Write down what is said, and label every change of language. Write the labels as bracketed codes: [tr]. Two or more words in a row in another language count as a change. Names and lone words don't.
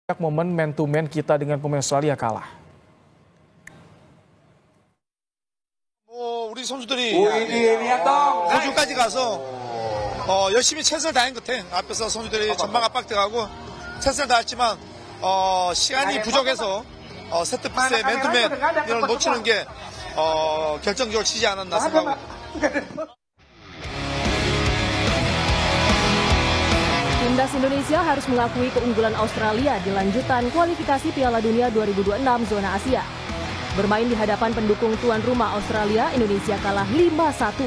[id] Momen [en] man to man [id] kita dengan pemain Australia kalah. [ko] 우리 선수들이 호주까지 가서 열심히 최선을 다한 것 같아. 앞에서 선수들이 전방 압박돼가고 최선을 다했지만 시간이 부족해서 세트피스의 맨투맨 이걸 놓치는 게 결정적으로 지지 않았나 생각하고. [id] Timnas Indonesia harus mengakui keunggulan Australia di lanjutan kualifikasi Piala Dunia 2026 zona Asia. Bermain di hadapan pendukung tuan rumah Australia, Indonesia kalah 5-1.